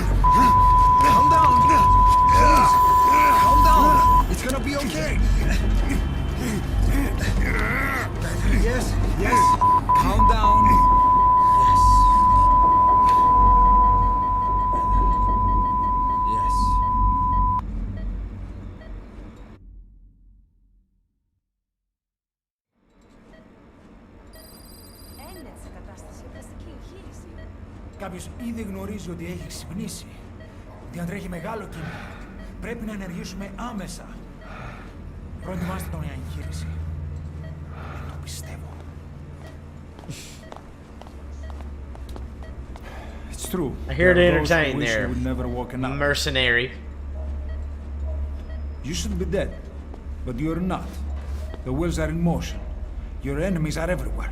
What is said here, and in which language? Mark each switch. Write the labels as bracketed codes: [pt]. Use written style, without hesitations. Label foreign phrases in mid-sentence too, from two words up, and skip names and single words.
[en] Calm down. Please, calm down. It's gonna be okay. Yes, yes. Calm down. Yes. Yes. [el] Κάποιος ήδη γνωρίζει ότι έχει ξυπνήσει. Ότι αν τρέχει μεγάλο κίνημα, πρέπει να ενεργήσουμε άμεσα. Προετοιμάστε τον για εγχείρηση. Το πιστεύω. [en] It's true. I'm here to There are those who entertain wish there. you would never woken up. Mercenary. You should be dead, but you're not. The wheels are in motion. Your enemies are everywhere.